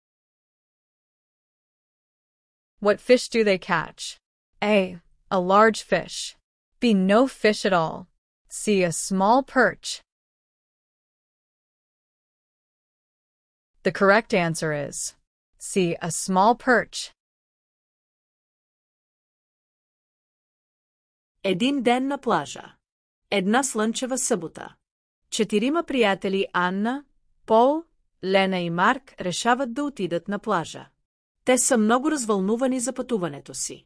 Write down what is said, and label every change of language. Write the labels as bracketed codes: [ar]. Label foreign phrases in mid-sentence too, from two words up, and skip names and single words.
[en] What fish do they catch? A. A large fish. B. No fish at all. C. A small perch. The correct answer is C. A small perch. [bg] Един ден на плажа. Една слънчева събота. 4 приятели Анна, Пол, Лена и Марк решават да отидат на плажа. Те са много развълнувани за пътуването си.